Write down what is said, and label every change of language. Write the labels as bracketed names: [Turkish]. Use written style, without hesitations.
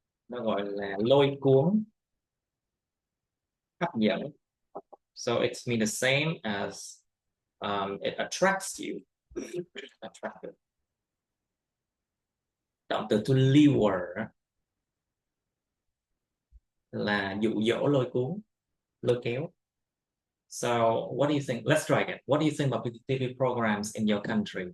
[Vietnamese] Nó gọi là lôi cuốn, hấp dẫn. [English] So it's mean the same as it attracts you. Attractive. [Vietnamese] Động từ to lure là dụ dỗ, lôi cuốn, lôi kéo. [English] So what do you think? Let's try it. What do you think about TV programs in your country?